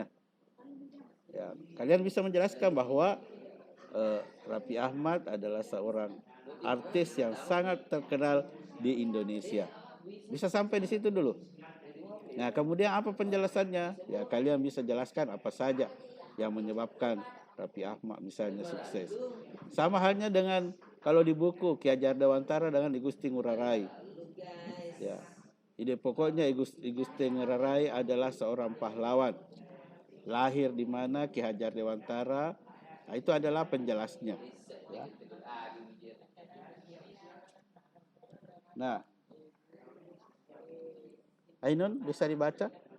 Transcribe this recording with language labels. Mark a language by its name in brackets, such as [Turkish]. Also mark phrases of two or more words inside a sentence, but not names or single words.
[Indonesian] Ya, kalian bisa menjelaskan bahwa Raffi Ahmad adalah seorang artis yang sangat terkenal di Indonesia. Bisa sampai di situ dulu. Nah, kemudian apa penjelasannya? Ya, kalian bisa jelaskan apa saja yang menyebabkan Raffi Ahmad misalnya sukses. Sama halnya dengan kalau di buku Ki Hajar Dewantara dengan I Gusti Ngurah Rai. Ya, ide pokoknya I Gusti Ngurah Rai adalah seorang pahlawan. Lahir di mana Ki Hajar Dewantara. Nah, itu adalah penjelasnya. Ya. Nah, Ainun bisa dibaca?